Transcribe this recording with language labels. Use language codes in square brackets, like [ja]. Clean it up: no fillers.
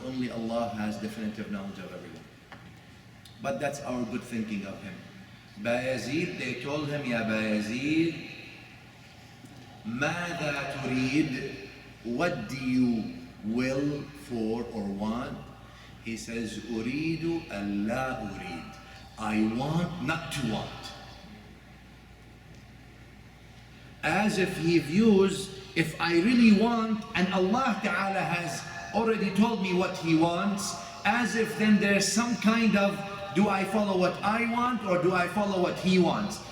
[en] Only Allah has definitive knowledge of everyone. But that's our good thinking of him. Bayazid, they told him, Ya Bayazid, [ar] ماذا تريد? [en] What do you will for or want? He says, [ar] أريد ألا أريد. [en] I want not to want. As if he views, if I really want, and Allah Ta'ala has already told me what he wants, as if then there's some kind of, do I follow what I want or do I follow what he wants?